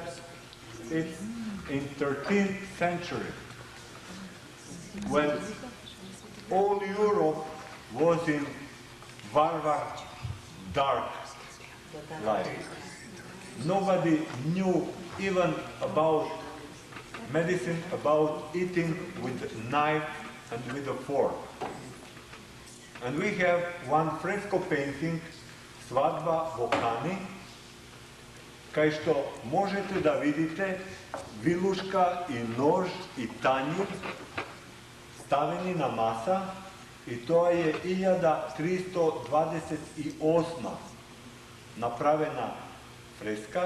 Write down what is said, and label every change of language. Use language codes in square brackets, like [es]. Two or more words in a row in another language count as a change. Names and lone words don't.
[en] It's in 13th century, when all Europe was in Varvar dark life. Nobody knew even about medicine, about eating with a knife and with a fork. And we have one fresco painting, Svadba Vukani, [mk] кај што можете да видите вилушка и нож и тањир ставени на маса, и тоа е 1328 направена фреска.